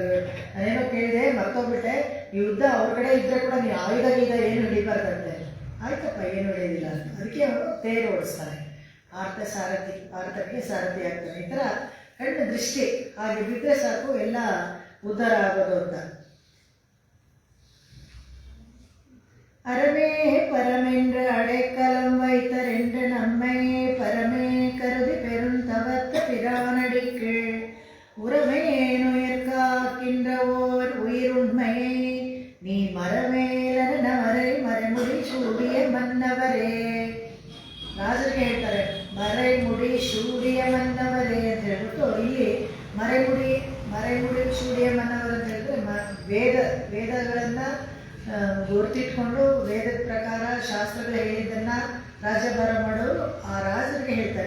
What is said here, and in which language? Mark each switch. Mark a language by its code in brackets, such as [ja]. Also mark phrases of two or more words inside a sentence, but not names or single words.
[kn] ನಾನೇನೋ ಕೇಳಿದೆ, ಮರ್ತೋಗ್ಬಿಟ್ಟೆ, ಈ ಯುದ್ಧ ಅವ್ರ ಕಡೆ ಇದ್ರೆ ಕೂಡ ನೀವು ಆಯುಧ ಗೀಧ ಏನು ಹಿಡಿಬಾರ್ದಂತೆ. ಆಯ್ತಪ್ಪ, ಏನು ಹಿಡಿಯೋದಿಲ್ಲ ಅಂತ. ಅದಕ್ಕೆ ಅವನು ತೇರು ಓಡಿಸ್ತಾನೆ. ಪಾರ್ಥನಿಗೆ ಸಾರಥಿ ಆಗ್ತಾನೆ. ಈ ಥರ ಕಣ್ಣು ದೃಷ್ಟಿ ಹಾಗೆ ಬಿದ್ದರೆ ಸಾಕು, ಎಲ್ಲ ಉದ್ಧಾರ ಆಗೋದು ಅಂತ. [ta] அறவே பரமென்று அடைக்கலம் வைத்தரென்று நம்மை பரமே கருதி பெருந்தவத்த பிரானடிக்கு உறவேனுயர் காக்கின்ற ஓர் உயிருண்மையை நீ மரமேலன மறை மறைமுடி சூடிய மன்னவரೇ. [kn] ರಾಜರಿಗೆ ಹೇಳ್ತಾರೆ [ta] மறைமுடி சூடிய மன்னவரே [kn] ಅಂತ ಹೇಳ್ಬಿಟ್ಟು, ಇಲ್ಲಿ [ta] மறைமுடி சூடிய மன்னவர் [kn] ಅಂತ ಹೇಳಿದ್ರೆ ವೇದಗಳನ್ನು ಗುರುತಿಟ್ಕೊಂಡು ವೇದದ ಪ್ರಕಾರ ಶಾಸ್ತ್ರಗಳು ಹೇಳಿದ್ದನ್ನು ರಾಜಭಾರ ಮಾಡೋರು ಆ ರಾಜರಿಗೆ ಹೇಳ್ತಾರೆ.